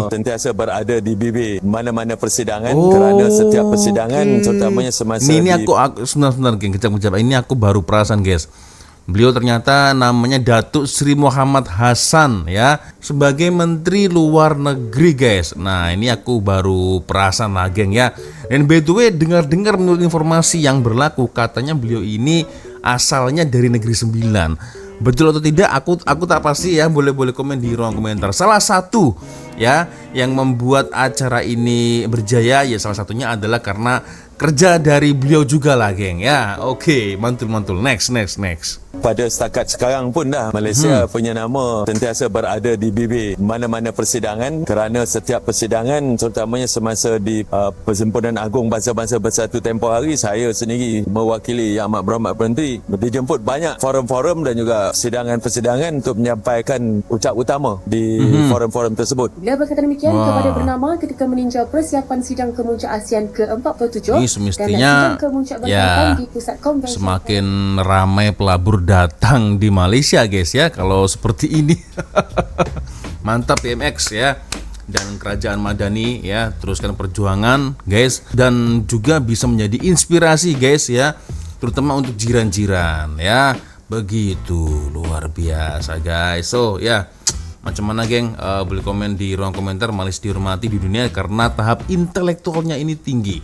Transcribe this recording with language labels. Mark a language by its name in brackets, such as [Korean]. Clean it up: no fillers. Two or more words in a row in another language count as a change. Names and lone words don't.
[Malay] sentiasa berada di bibir mana-mana persidangan kerana setiap persidangan terutamanya semasa Ini aku sebentar, geng, kejap. Ini aku baru perasan, guys. Beliau ternyata namanya Datuk Seri Muhammad Hassan ya, sebagai Menteri Luar Negeri, guys. Nah, ini aku baru perasan lah, geng ya. [English] Dan by the way, [Malay] dengar-dengar menurut informasi yang berlaku, katanya beliau ini asalnya dari Negeri Sembilan. Betul atau tidak, aku tak pasti ya, boleh komen di ruang komentar. Salah satu ya yang membuat acara ini berjaya ya salah satunya adalah karena kerja dari beliau juga lah, geng ya. Oke, mantul. Next. pada setakat sekarang pun dah Malaysia punya nama sentiasa berada di bibir mana-mana persidangan kerana setiap persidangan terutamanya semasa di Perhimpunan Agung Bangsa-Bangsa Bersatu tempoh hari, saya sendiri mewakili Yang Amat Berhormat Menteri dijemput banyak forum-forum dan juga persidangan-persidangan untuk menyampaikan ucap utama di forum-forum tersebut. Beliau berkata demikian kepada bernama ketika meninjau persiapan sidang kemuncak ASEAN ke-47 Ini semestinya ya di Pusat Konvensi. semakin ramai pelabur datang di Malaysia, guys ya, kalau seperti ini. Mantap PMX ya, dan Kerajaan Madani ya, teruskan perjuangan, guys, dan juga bisa menjadi inspirasi, guys ya, terutama untuk jiran-jiran ya. Begitu luar biasa, guys. So ya, macam mana, geng? Boleh komen di ruang komentar. Malaysia dihormati di dunia karena tahap intelektualnya ini tinggi.